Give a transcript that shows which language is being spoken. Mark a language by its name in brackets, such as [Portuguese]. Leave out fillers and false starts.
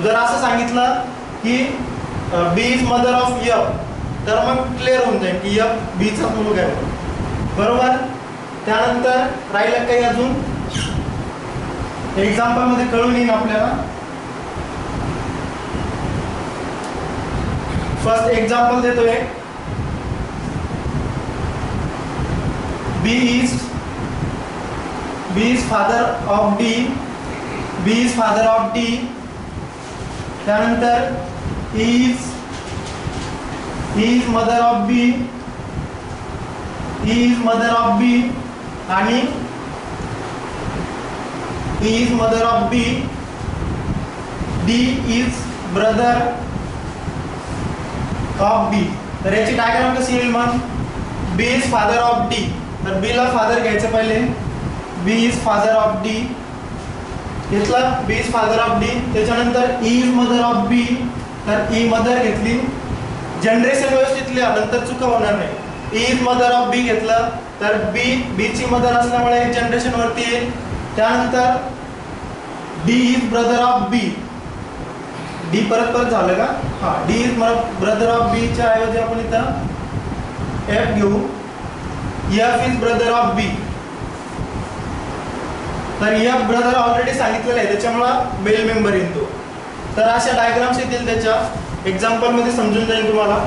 [Marathi] जर असं सांगितलं की [English] B is mother of F, [Marathi] तर मग क्लिअर होऊन जाईल की F B चा मुलगा आहे, बरोबर. त्यानंतर राहिलं काही अजून एक्झाम्पल मध्ये कळून येईल आपल्याला. फर्स्ट एक्झाम्पल देतोय. [English] B is father of D, B is father of D. त्यानंतर E is mother of B, E is mother of B आणि E is mother of B. D is brother of B. [Marathi] तर याची diagram कशी येईल मग. [English] B is father of D, [Marathi] तर B ला father घ्यायचं पहिले. [English] B is father of D घेतलं, B is father of D. [Marathi] त्याच्यानंतर E is mother of B, तर E मदर घेतली. जनरेशन व्यवस्थित लिहा, नंतर चुका होणार नाही. E is mother of B घेतलं, तर B ची मदर असल्यामुळे जनरेशन वरती येईल. [English] त्यानंतर D is brother of B, [Marathi] D परत झालं का. हा, [English] D is brother of B [Marathi] च्या ऐवजी आपण इथं F घेऊ. [English] F is brother of B, [Marathi] तर F ब्रदर ऑलरेडी सांगितलेलं आहे, त्याच्यामुळे मेल मेंबर येतो. तर अशा डायग्राम्स येतील त्याच्या एक्झाम्पल मध्ये, समजून जाईल तुम्हाला.